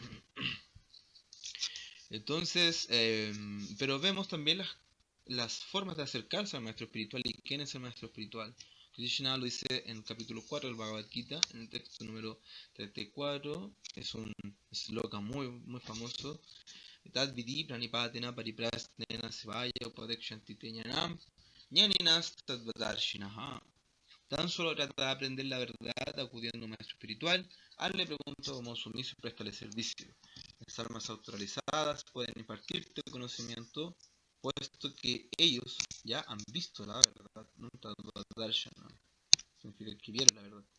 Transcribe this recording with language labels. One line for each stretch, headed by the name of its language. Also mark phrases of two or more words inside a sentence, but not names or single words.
Spanish: Entonces, pero vemos también las formas de acercarse al maestro espiritual. ¿Y quién es el maestro espiritual? Krishna lo dice en el capítulo 4 del Bhagavad Gita, en el texto número 34. Es un sloka muy famoso.
Sanskrit: तद् विद्धि प्रणिपातेन परिप्रश्नेन सेवया उपदेक्ष्यन्ति ते ज्ञानं ज्ञानिनस् तत्त्वदर्शिनः.
Spanish: Tan solo trata de aprender la verdad acudiendo a un maestro espiritual. Hazle preguntas como sumiso y préstale servicio. Las almas autorizadas pueden impartirte conocimiento, puesto que ellos ya han visto la verdad. ¿No? Significa que vieron la verdad.